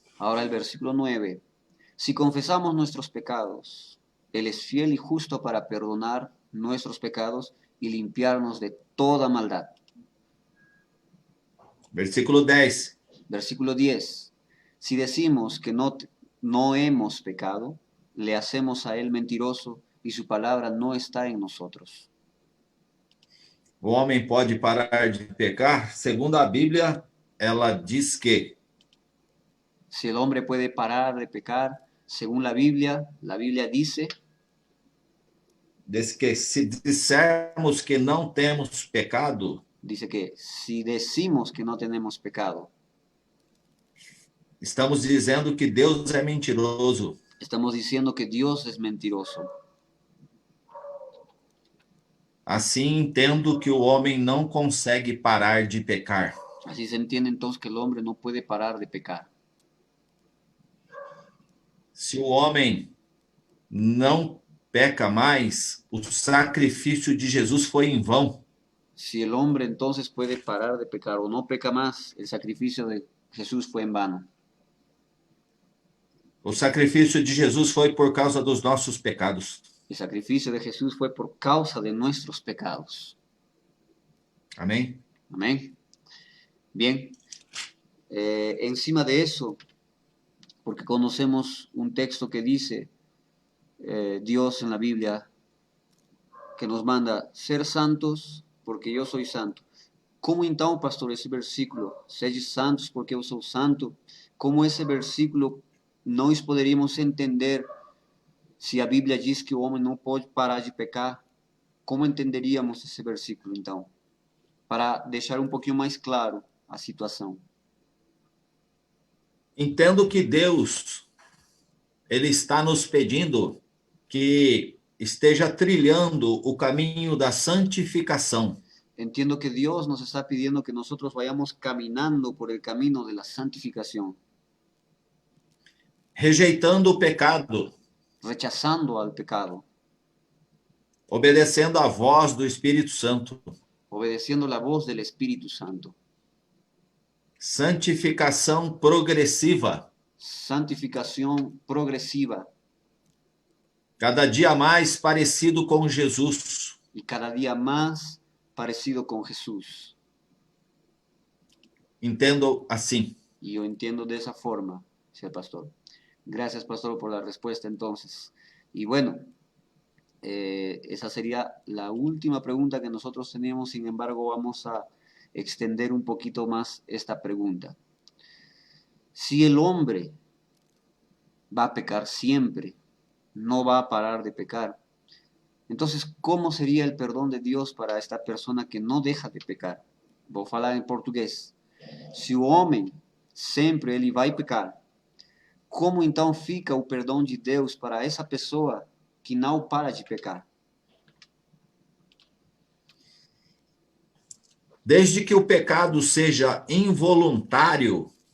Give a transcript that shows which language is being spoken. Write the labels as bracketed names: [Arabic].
[Spanish] Ahora el versículo 9, si confesamos nuestros pecados, Él es fiel y justo para perdonar nuestros pecados y limpiarnos de toda maldad. Versículo 10. Versículo 10. Si decimos que no hemos pecado, le hacemos a Él mentiroso y su palabra no está en nosotros. [Portuguese] O homem pode parar de pecar? Segundo a Bíblia, ela diz que [Spanish] Si el hombre puede parar de pecar, según la Biblia dice [Portuguese] que se dissermos que não temos pecado, [Spanish] dice que si decimos que no tenemos pecado, [Portuguese] estamos dizendo que Deus é mentiroso. [Spanish] estamos diciendo que Dios es mentiroso. [Portuguese] Assim entendo que o homem não consegue parar de pecar. [Spanish] Así se entiende entonces que el hombre no puede parar de pecar. [Portuguese] Se o homem não peca mais, o sacrifício de Jesus foi em vão. [Spanish] Si el hombre entonces puede parar de pecar o no peca más, el sacrificio de Jesús fue en vano. [Portuguese] O sacrifício de Jesus foi por causa dos nossos pecados. [Spanish] El sacrificio de Jesús fue por causa de nuestros pecados. [Portuguese] Amém? [Spanish] Amén. Bien, encima de eso, porque conocemos un texto que dice, Dios en la Biblia, que nos manda ser santos porque yo soy santo. [Portuguese] Como então, pastor, esse versículo, sede santos porque eu sou santo, como esse versículo nós poderíamos entender se a Bíblia diz que o homem não pode parar de pecar? Como entenderíamos esse versículo, então? Para deixar um pouquinho mais claro a situação. Entendo que Deus, ele está nos pedindo que esteja trilhando o caminho da santificação. [Spanish] Entiendo que Dios nos está pidiendo que nosotros vayamos caminando por el camino de la santificación, [Portuguese] Rejeitando o pecado, [Spanish] rechazando al pecado, [Portuguese] obedecendo à voz do Espírito Santo. [Spanish] obedeciendo la voz del Espíritu Santo. [Portuguese] Santificação progressiva. [Spanish] Santificación progresiva [Portuguese] Cada dia mais parecido com Jesus. [Spanish] y cada día más parecido con Jesús. [Portuguese] Entendo assim. [Spanish] Y yo entiendo de esa forma, señor pastor. Gracias, pastor, por la respuesta entonces. Y bueno, esa sería la última pregunta que nosotros teníamos. Sin embargo, vamos a extender un poquito más esta pregunta. Si el hombre va a pecar siempre, no va a parar de pecar, entonces, ¿cómo sería el perdón de Dios para esta persona que no deja de pecar? [Portuguese] Vou falar em português. Se o homem sempre ele vai pecar, como então fica o perdão de Deus para essa pessoa que não para de pecar? Desde que o pecado seja involuntário,